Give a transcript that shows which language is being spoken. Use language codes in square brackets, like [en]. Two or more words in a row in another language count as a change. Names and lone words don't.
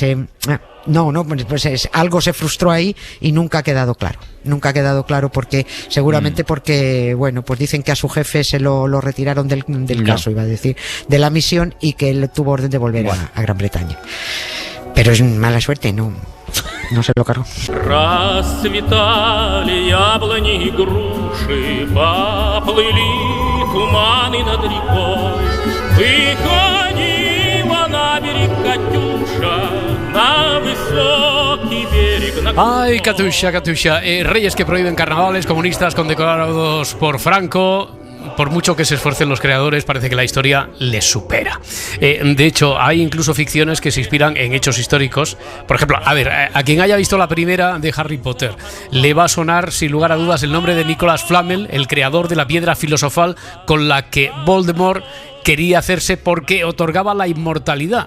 [es] Algo se frustró ahí y nunca ha quedado claro. Nunca ha quedado claro porque, seguramente porque, bueno, pues dicen que a su jefe se lo retiraron del caso, iba a decir, de la misión, y que él tuvo orden de volver a Gran Bretaña. Pero es mala suerte, no se lo cargó. [ru] Расцветали яблони и груши, поплыли туманы над рекой. Выходила на берег Катюша, на высокий берег. [es] Ay, Katusha. Reyes que prohíben carnavales, comunistas condecorados por Franco. Por mucho que se esfuercen los creadores, parece que la historia les supera. De hecho, hay incluso ficciones que se inspiran en hechos históricos. Por ejemplo, a quien haya visto la primera de Harry Potter, le va a sonar sin lugar a dudas el nombre de Nicholas Flamel, el creador de la piedra filosofal con la que Voldemort quería hacerse porque otorgaba la inmortalidad.